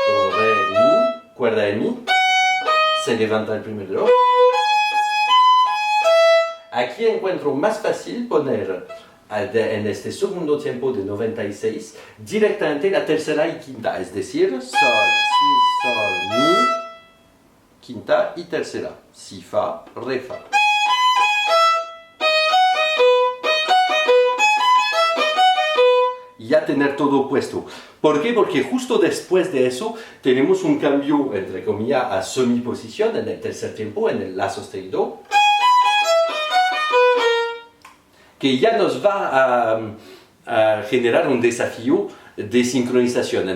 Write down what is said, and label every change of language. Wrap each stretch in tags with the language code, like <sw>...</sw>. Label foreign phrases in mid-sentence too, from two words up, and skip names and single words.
<es>Si, do, re, mi, cuerda de mi, se levanta el primer dedo. Aquí encuentro más fácil poner en este segundo tiempo de 96 directamente la tercera y quinta, es decir, sol, si, sol, mi, quinta y tercera, si, fa, re, fa. Ya tener todo puesto. ¿Por qué? Porque justo después de eso tenemos un cambio, entre comillas, a semiposición en el tercer tiempo, en el la sostenido, que ya nos va a generar un desafío de sincronización.</es>